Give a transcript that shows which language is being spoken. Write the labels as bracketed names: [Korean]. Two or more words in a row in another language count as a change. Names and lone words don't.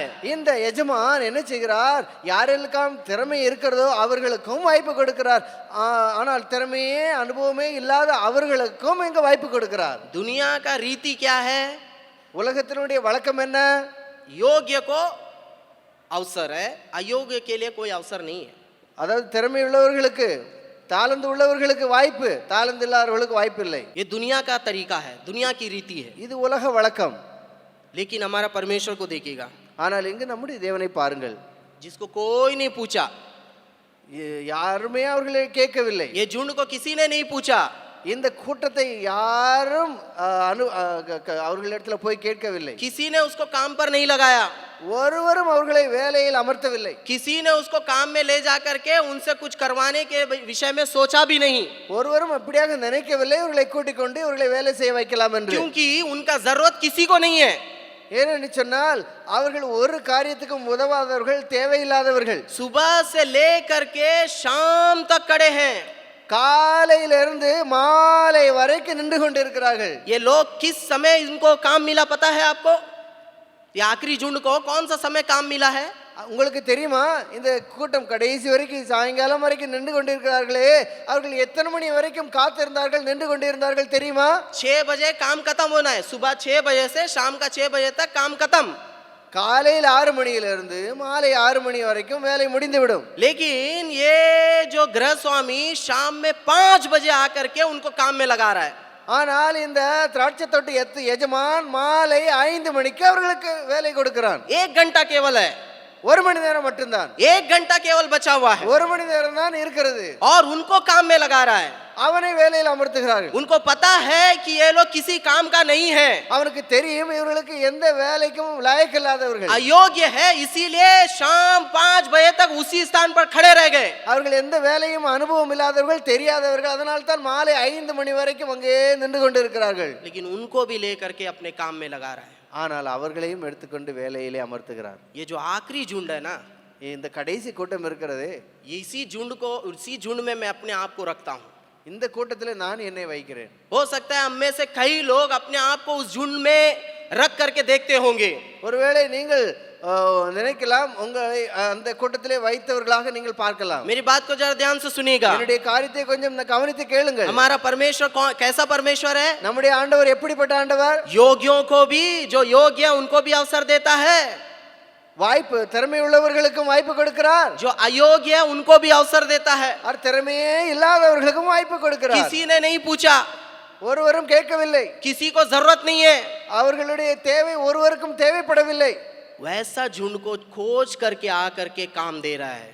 [Tamil] இந்த எஜமான் என்ன செய்கிறார், யாரெல்லாம் திறமை இருக்கிறதோ அவர்களுக்கும் வாய்ப்பு கொடுக்கிறார், ஆனால் திறமையே அனுபவமே இல்லாத அவர்களுக்கும் இங்க வாய்ப்பு கொடுக்கிறார். [Hindi] दुनिया का रीति क्या है? [Tamil] உலகத்தினுடைய வழக்கம் என்ன? [Hindi] योग्य को अवसर है, अयोग्य के लिए कोई अवसर नहीं है। [Tamil] அதாவது திறமை உள்ளவர்களுக்கு தாளந்து உள்ளவர்களுக்கு வாய்ப்பு, தாளந்து இல்லாதவர்களுக்கு வாய்ப்பு இல்லை. [Hindi] ये दुनिया का तरीका है, दुनिया की रीति है। [Tamil] இது உலக வழக்கம். [Hindi] लेकिन हमारा परमेश्वर को देखिएगा, [Tamil] ஆனால் இங்கு நம்முடைய தேவனை பாருங்கள், [Hindi] जिसको कोई नहीं पूछा, [Tamil] யாருமே அவர்களை கேட்கவில்லை. [Hindi] ये झुंड को किसी ने नहीं पूछा, [Tamil] இந்த கூட்டத்தை யாரும் அவர்களிடத்துல போய் கேட்கவில்லை. [Hindi] किसी ने उसको काम पर नहीं लगाया, [Tamil] ஒருவரும் அவர்களை வேலையில் அமர்த்தவில்லை. [Hindi] किसी ने उसको काम में ले जा करके उनसे कुछ करवाने के विषय में सोचा भी नहीं, [Tamil] ஒருவரும் அப்படியாக நினைக்கவில்லை இவர்களை கூட்டிக் கொண்டு இவர்களை வேலை செய்ய வைக்கலாம் என்று. [Hindi] क्योंकि उनका जरूरत किसी को नहीं है। [Tamil] ஏனென்று சொன்னால் அவர்கள் ஒரு காரியத்துக்கும் உதவாதவர்கள், தேவையில்லாதவர்கள். [Hindi] सुबह से लेकर के शाम तक खड़े हैं, [Tamil] காலையிலிருந்து மாலை வரைக்கும் நின்று கொண்டிருக்கிறார்கள். [Hindi] ये लोग किस समय इनको काम मिला पता है आपको? ये आखिरी झुंड को कौन सा समय काम मिला है? [Tamil] உங்களுக்கு தெரியுமா, இந்த கூட்டம் கடைசி வரைக்கும் சாயங்காலம் வரைக்கும் நின்று கொண்டிருக்கிறார்களே, அவர்கள் எத்தனை மணி வரைக்கும் காத்திருந்தார்கள், நின்று கொண்டிருந்தார்கள் தெரியுமா? [Hindi] 6 बजे काम खत्म होना है, सुबह 6 बजे से शाम का 6 बजे तक काम खत्म। [Tamil] காலையில் 6 மணியிலிருந்து மாலை 6 மணி வரைக்கும் வேலை முடிந்துவிடும். [Hindi] लेकिन ये जो गृह स्वामी शाम में 5 बजे आकर के उनको काम में लगा रहा है। [Tamil] ஆனால் இந்த திராட்சை தோட்ட எஜமான் மாலை 5 மணிக்கு அவர்களுக்கு வேலை கொடுக்கிறான். [Hindi] 1 घंटा केवल है, [Tamil] 1 மணி நேரம் மட்டும்தான், [Hindi] 1 घंटा केवल बचा हुआ है, [Tamil] 1 மணி நேரம் தான் இருக்கிறது. [Hindi] और उनको काम में लगा रहा है। [Tamil] அவனை வேலையில் அமர்த்துகிறார்கள். [Hindi] उनको पता है कि ये लोग किसी काम का नहीं है, [Tamil] அவனுக்கு தெரியும் இவர்களுக்கு எந்த வேலைக்கும் லாயக்கில்லாதவர்கள், [Hindi] अयोग्य है, इसीलिए शाम 5 बजे तक उसी स्थान पर खड़े रह गए। [Tamil] அவர்கள் எந்த வேலையும் அனுபவம் இல்லாதவர்கள், தெரியாதவர்கள், அதனால தான் மாலை 5 மணி வரைக்கும் அங்கே நின்று கொண்டிருக்கிறார்கள். [Hindi] लेकिन उनको भी लेकर के अपने काम में लगा रहा है। [Tamil] ஆனால் அவர்களையும் எடுத்துக்கொண்டு வேலையிலே அமர்த்துகிறார். [Hindi] ये जो आखिरी झुंड है ना, [Tamil] இந்த கடைசி கூட்டம் இருக்கிறது, [Hindi] इसी झुंड में मैं अपने आप को रखता हूँ। [Tamil] இந்த கூட்டத்தில் நான் என்னை வைக்கிறேன். [Hindi] हो सकता है हम में से कई लोग अपने आप को उस झुंड में रख करके देखते होंगे। [Tamil] ஒருவேளை நீங்கள் நினைக்கலாம் உங்களை அந்த கூட்டத்திலே வைத்தவர்களாக நீங்கள் பார்க்கலாம். [Hindi] मेरी बात को जरा ध्यान से सुनिएगा। [Tamil] என்னுடைய காரியத்தை கொஞ்சம் கவனித்து கேளுங்கள். [Hindi] हमारा परमेश्वर कैसा परमेश्वर है? [Tamil] நம்முடைய ஆண்டவர் எப்படிப்பட்ட ஆண்டவர்? [Hindi] योगियों को भी, जो योग्य है उनको भी अवसर देता है, [Tamil] வாய்ப்பு திறமை உள்ளவர்களுக்கும் வாய்ப்பு கொடுக்கிறார், [Hindi] जो अयोग्य है उनको भी अवसर देता है। [Tamil] और திறமையே இல்லாதவர்களுக்கும் வாய்ப்பு கொடுக்கிறார். [Hindi] किसी ने नहीं पूछा, [Tamil] ஒருவரும் கேட்கவில்லை, [Hindi] किसी को जरूरत नहीं है, [Tamil] அவர்களுடைய தேவை ஒருவருக்கும் தேவைப்படவில்லை. [Hindi] वैसा झुंड को खोज करके आकर के काम दे रहा है।